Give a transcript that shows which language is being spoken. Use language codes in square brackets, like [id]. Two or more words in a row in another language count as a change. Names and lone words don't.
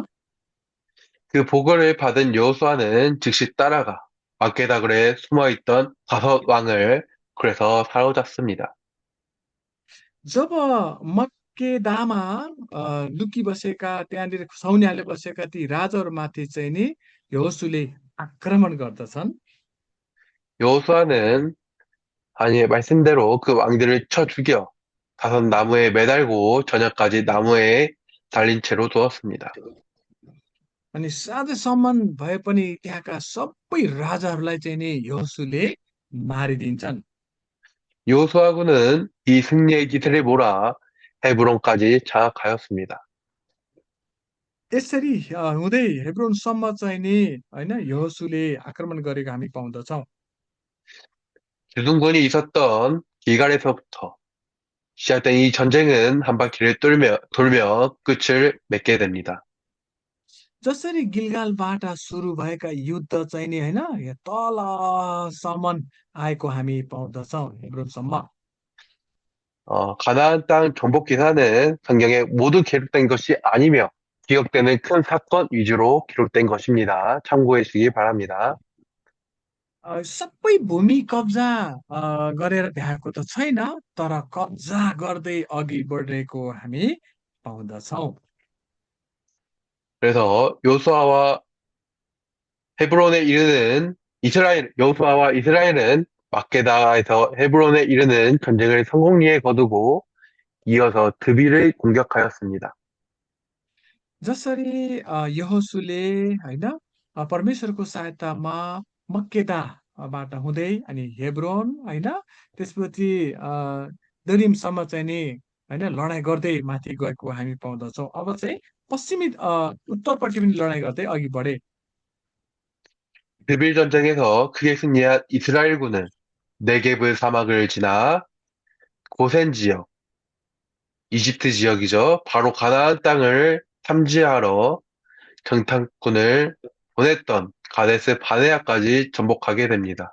[ko] 그 보고를 받은 여호수아는 즉시 따라가 막게다 굴에 숨어 있던 다섯 왕을 굴에서 사로잡습니다. [ne] जब मक्केदामा लुकिबसेका त्यहाँनिर सौन्याले बसेका ती राजाहरूमाथि चाहिँ नि यहोशूले आक्रमण गर्दछन्. [ko] 여호수아는 아니 말씀대로 그 왕들을 쳐 죽여 다섯 나무에 매달고 저녁까지 나무에 달린 채로 두었습니다. [ne] अनि साँझसम्म भए पनि त्यहाँका सबै राजाहरूलाई चाहिँ नि यहोशूले मारिदिन्छन्. [ko] 여호수아군은 이 승리의 기세를 몰아 헤브론까지 장악하였습니다. [ne] यसरी हुँदै हेब्रोनसम्म चाहिँ नि होइन यहोशूले आक्रमण गरेको हामी पाउँदछौँ. [ko] 주둔군이 있었던 길갈에서부터 시작된 이 전쟁은 한 바퀴를 돌며 끝을 맺게 됩니다. [ne] जसरी गिलगालबाट सुरु भएका युद्ध चाहिँ नि होइन यहाँ तलसम्म आएको हामी पाउँदछौँ हेब्रोनसम्म. [ko] 가나안 땅 정복 기사는 성경에 모두 기록된 것이 아니며 기억되는 큰 사건 위주로 기록된 것입니다. 참고해 주시기 바랍니다. [ne] सबै भूमि कब्जा गरेर भ्याएको त छैन तर कब्जा गर्दै अघि बढेको हामी पाउँदछौँ. [ko] 그래서 여호수아와 이스라엘은 막게다에서 헤브론에 이르는 전쟁을 성공리에 거두고 이어서 드비를 공격하였습니다. [ne] जसरी यहोशूले होइन परमेश्वरको सहायतामा मक्केदाबाट हुँदै अनि हेब्रोन होइन त्यसपछि दरिमसम्म चाहिँ नि होइन लडाइँ गर्दै माथि गएको हामी पाउँदछौँ. अब चाहिँ पश्चिमी उत्तरपट्टि पनि लडाइँ गर्दै अघि बढे. [ko] 드빌 전쟁에서 크게 승리한 이스라엘군은 네게브 사막을 지나 고센 지역, 이집트 지역이죠. 바로 가나안 땅을 탐지하러 정탐꾼을 보냈던 가데스 바네아까지 전복하게 됩니다.